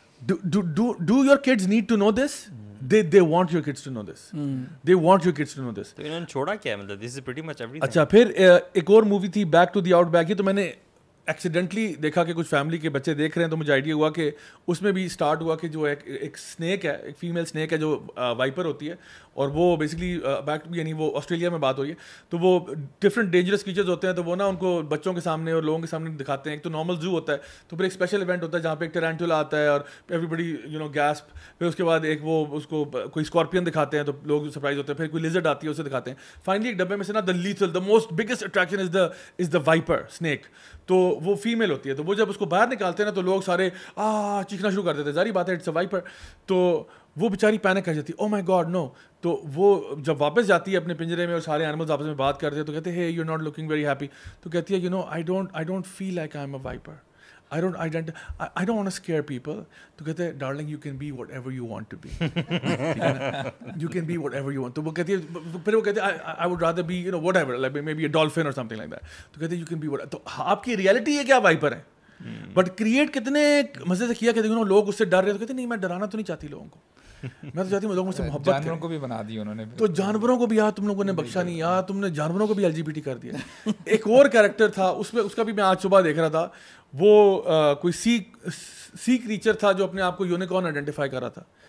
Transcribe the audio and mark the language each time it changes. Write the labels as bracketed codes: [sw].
[en] Do your kids need to know this? They want your kids to know this. They want your kids to know this. [ur] تو انہوں نے چھوڑا کیا, مطلب [en] this is pretty much everything. [ur] اچھا, پھر ایک اور مووی تھی back to the out back, یہ تو میں نے ایکسیڈنٹلی دیکھا کہ کچھ فیملی کے بچے دیکھ رہے ہیں, تو مجھے آئیڈیا ہوا کہ اس میں بھی اسٹارٹ ہوا کہ جو ایک اسنیک ہے, ایک فیمیل اسنیک ہے جو وائپر ہوتی ہے, اور وہ بیسکلی بیک یعنی وہ آسٹریلیا میں بات ہو رہی ہے, تو وہ ڈفرنٹ ڈینجرس کریچرز ہوتے ہیں, تو وہ نا ان کو بچوں کے سامنے اور لوگوں کے سامنے دکھاتے ہیں. ایک تو نارمل زو ہوتا ہے, تو پھر ایک اسپیشل ایونٹ ہوتا ہے جہاں پہ ایک ٹرینٹولا آتا ہے اور [en] everybody gasp, [ur] پھر اس کے بعد ایک وہ اس کو کوئی اسکارپین دکھاتے ہیں تو لوگ سرپرائز ہوتے ہیں, پھر کوئی لیزرڈ آتی ہے اسے دکھاتے ہیں. فائنلی ایک ڈبے میں سے نا دا lethal, [en] the most biggest attraction is the viper snake, [ur] تو وہ فیمیل ہوتی ہے. تو وہ جب اس کو باہر نکالتے ہیں نا تو لوگ سارے چیخنا شروع کر دیتے ہیں, ظاہری بات ہے [en] It's a viper. [ur] تو وہ بیچاری پینک کر جاتی ہے, [en] Oh my god no. [ur] تو وہ جب واپس جاتی ہے اپنے پنجرے میں اور سارے اینیملز آپس میں بات کرتے ہیں, تو کہتے ہیں [en] You are not looking very happy. [ur] تو کہتی ہے [en] You know I don't feel like I am a viper, I don't want to scare people. [ur] تو کہتے ہیں [en] darling you can be whatever you want to be. You can be whatever you want. [ur] تو وہ کہتی ہے, پھر وہ کہتے ہیں [en] I would rather be whatever, like maybe a dolphin or something like that. [ur] تو کہتے ہیں [en] you can be whatever. [ur] تو آپ کی ریئلٹی ہے کیا وائپر ہے, بٹ کریٹ کتنے مزے سے کیا کہ لوگ اس سے ڈر رہے ہیں. تو کہتے ہیں نہیں میں ڈرانا تو نہیں چاہتی لوگوں کو, میں تو چاہتی ہوں لوگوں مجھ سے محبت کریں. جانوروں کو بھی بنا دی انہوں نے, تو جانوروں کو بھی یار تم لوگوں نے بخشا نہیں, یار تم نے جانوروں کو بھی LGBT کر دیا. ایک اور کریکٹر تھا اس میں, اس کا بھی میں آج صبح دیکھ رہا تھا, وہ کوئی سی کریچر تھا جو اپنے آپ کو یونیکارن آئیڈینٹیفائی کر رہا تھا.